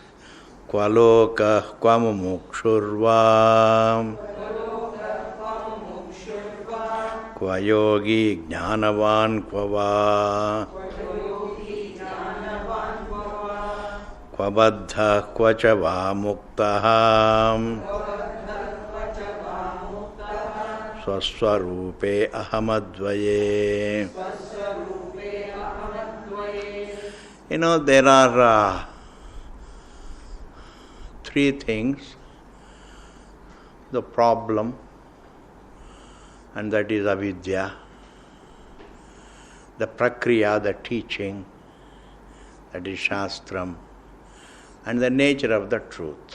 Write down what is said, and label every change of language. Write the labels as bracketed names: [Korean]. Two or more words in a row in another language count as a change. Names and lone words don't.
[Sanskrit] क्वलोक क्वमुमुक्षुर्वं क्वयोगी ज्ञानवान् क्ववा क्वबद्ध क्वचवा मुक्तहं स्वस्वरूपे अहमद्वये. [English] There are three things: the problem, and that is avidya; the prakriya, the teaching, that is shastram; and the nature of the truth.